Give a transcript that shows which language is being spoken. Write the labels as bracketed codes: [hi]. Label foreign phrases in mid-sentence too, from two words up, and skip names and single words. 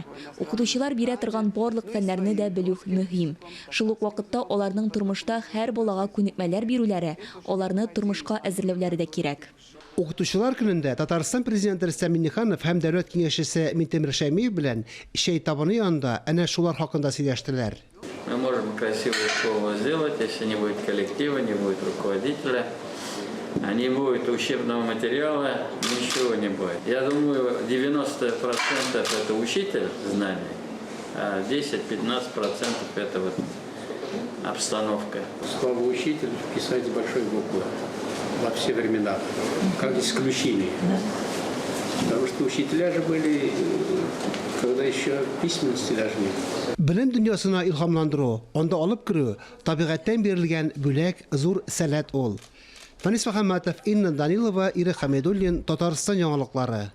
[tt] Укытучылар бирә торган барлык фәннәрне дә белү мөһим. Шул ук вакытта аларның тормышта һәр балага күнекмәләр бирүләре, аларны тормышка әзерләүләре дә кирәк. Укытучылар көнендә Татарстан президенты Рөстәм Миңнеханов һәм дәүләт киңәшчесе Минтимер Шәймиев белән чәй табыны янында әнә шулар хакында сөйләштеләр. [ru] Мы можем красивую школу сделать, если не будет коллектива, не будет руководителя, не будет учебного материала, ничего не будет. Я думаю, 90% это учитель знаний, а 10-15% это вот обстановка. Слово «учитель» писать с большой буквы во все времена, как исключение. Потому что учителя же были, когда еще письменности даже нет. [tt] Белем дөньясына илһамландыру, анда алып керү, табигатьтән бирелгән бүләк зур сәләт ул. Фанис Мөхәммәтов, Инна Данилова, Ира Хамидуллин, Татарстан яңалыклары.